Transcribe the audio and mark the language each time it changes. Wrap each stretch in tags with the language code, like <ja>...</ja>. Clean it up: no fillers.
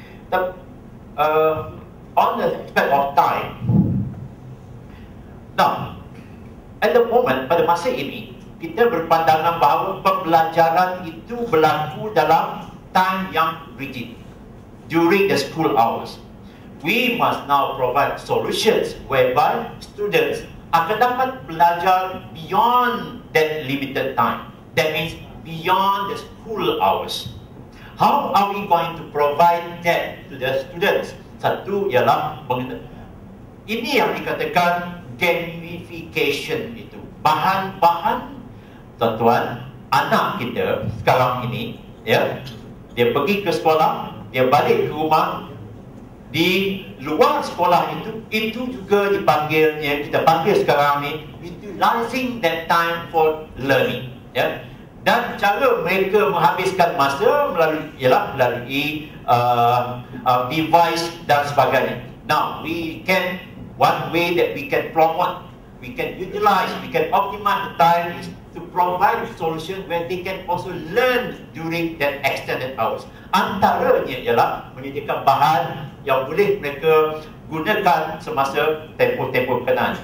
<en>The, on the aspect of time, now, at the moment,</en> <ms>pada masa ini, kita berpandangan bahawa pembelajaran itu berlaku dalam</ms> <en>time yang rigid, during the school hours. We must now provide solutions whereby students</en> <ms>akan dapat belajar</ms> <en>beyond that limited time. That means beyond the school hours. How are we going to provide that to the students?</en> <ms>Satu ialah ini yang dikatakan gamification itu. Bahan-bahan, tuan-tuan, anak kita sekarang ini, ya, dia pergi ke sekolah, dia balik ke rumah, di luar sekolah itu juga dipanggilnya, kita panggil sekarang ni</ms> <en>utilizing that time for learning,</en> <ms>ya. Dan cara mereka menghabiskan masa melalui device dan sebagainya.</ms> <en>Now, one way that we can promote, we can utilize, we can optimize the time is to provide a solution where they can also learn during that extended hours.</en> <ms>Antaranya ialah menyediakan bahan yang boleh mereka gunakan semasa tempoh-tempoh berkenaan.</ms>